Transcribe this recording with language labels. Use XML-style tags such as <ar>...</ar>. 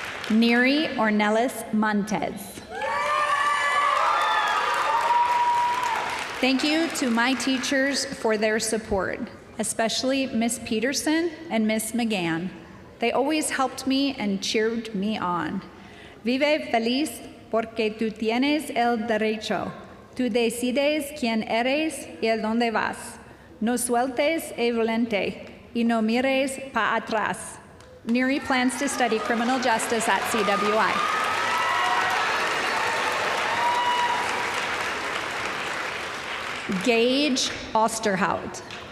<en>Neri Ornelas Montez. Thank you to my teachers for their support, especially Miss Peterson and Miss McGann. They always helped me and cheered me on.</en> <es>Vive feliz porque tú tienes el derecho. Tú decides quién eres y el dónde vas. No sueltes el volante y no mires para atrás.</es> <en>Neri plans to study criminal justice at CWI. Gage Osterhout.</en>